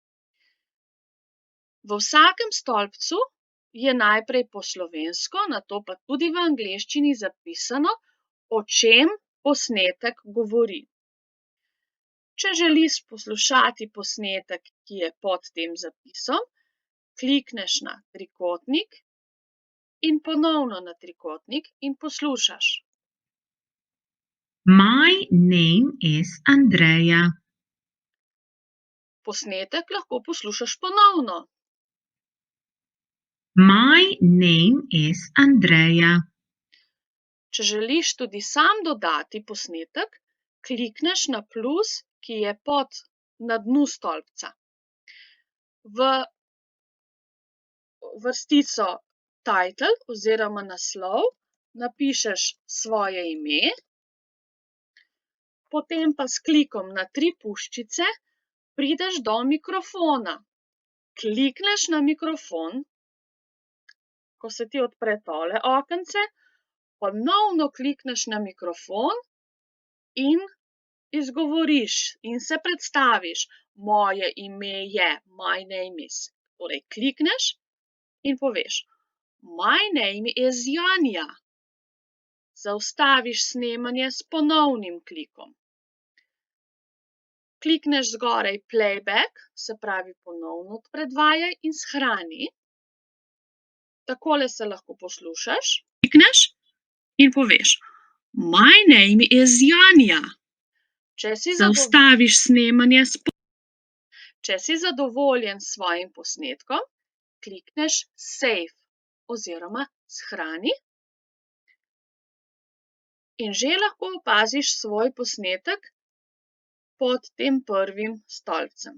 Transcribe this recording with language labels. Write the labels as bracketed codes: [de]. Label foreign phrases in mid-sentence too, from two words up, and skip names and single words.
[sl] V vsakem stolpcu je najprej po slovensko, nato pa tudi v angleščini zapisano, o čem posnetek govori. Če želiš poslušati posnetek, ki je pod tem zapisom, klikneš na trikotnik in ponovno na trikotnik in poslušaš. [en] My name is Andrea. [sl] Posnetek lahko poslušaš ponovno. [en] My name is Andrea. [sl] Če želiš tudi sam dodati posnetek, klikneš na plus, ki je na dnu stolpca. V vrstico title oziroma naslov napišeš svoje ime, potem pa s klikom na 3 puščice prideš do mikrofona. Klikneš na mikrofon, ko se ti odpre tole okence, ponovno klikneš na mikrofon in izgovoriš in se predstaviš. Moje ime je, [en] my name is. [sl] Torej klikneš in poveš, [en] my name is Janja. [sl] Zaustaviš snemanje s ponovnim klikom. Klikneš zgoraj playback, se pravi ponovno predvajaj in shrani. Takole se lahko poslušaš. Klikneš in poveš, [en] my name is Janja. [sl] Zaustaviš snemanje Če si zadovoljen s svojim posnetkom, klikneš save oziroma shrani in že lahko opaziš svoj posnetek pod tem prvim stolpcem.